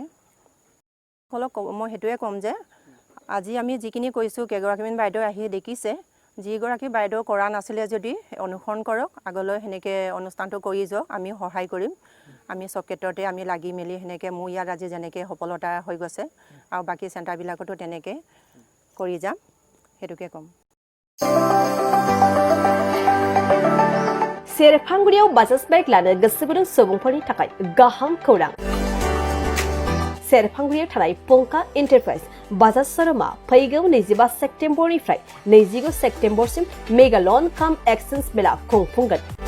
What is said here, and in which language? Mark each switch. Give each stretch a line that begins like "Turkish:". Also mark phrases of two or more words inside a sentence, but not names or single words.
Assamese: ফলত মই সেইটোৱে ক'ম যে আজি আমি যিখিনি কৰিছোঁ কেইগৰাকীমান বাইদেউ আহি দেখিছে, যিগৰাকী বাইদেউ কৰা নাছিলে যদি অনুসৰণ কৰক, আগলৈ সেনেকৈ অনুষ্ঠানটো কৰি যাওক, আমি সহায় কৰিম। আমি চব ক্ষেত্ৰতে আমি লাগি মেলি সেনেকৈ মোৰ ইয়াত আজি যেনেকৈ সফলতা হৈ গৈছে আৰু বাকী চেণ্টাৰবিলাকতো তেনেকৈ কৰি যাম, সেইটোকে ক'ম।
Bodo: सेरफांगुरियाव बाजाज बाइक लानो गोसो गुदुं सुबुंफोरनि थाखाय गाहाम खौरां। सेरफांगुरियाव थानाय पंका एन्टारप्राइज बाजाज शोरूमा फैगौ 25 सेप्तेम्बरनिफ्राय 29 सेप्तेम्बरसिम
English: mega loan cum exchange
Bodo: मेला खुंफुंगोन।